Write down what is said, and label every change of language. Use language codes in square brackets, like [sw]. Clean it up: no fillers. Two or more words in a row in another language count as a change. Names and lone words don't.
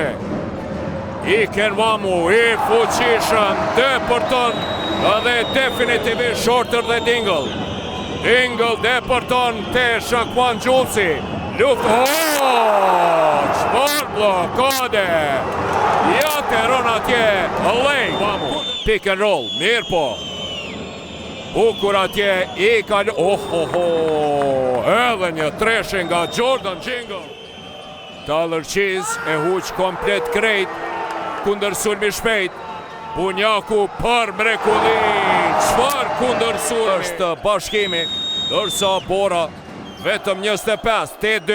[sq] Iken Wamu, I fuqishëm, Depërton dhe definitivisht Shorter dhe Dingle. Dingle Depërton te Shaquan Julesi. Luft. Çfarë blokade! Ja te ron atje. Lej. [en] Pick and roll. [sq] Mirë po. Bukur atje. I ka... Edhe një treshe nga Jordan Jingle. Tyler Cheese e huq komplet krejt. Kundër sulmi shpejt. Bunjaku për mrekulli, çfarë kundër sulmi është Bashkimi, dërsa Bora vetëm 25, 8-2.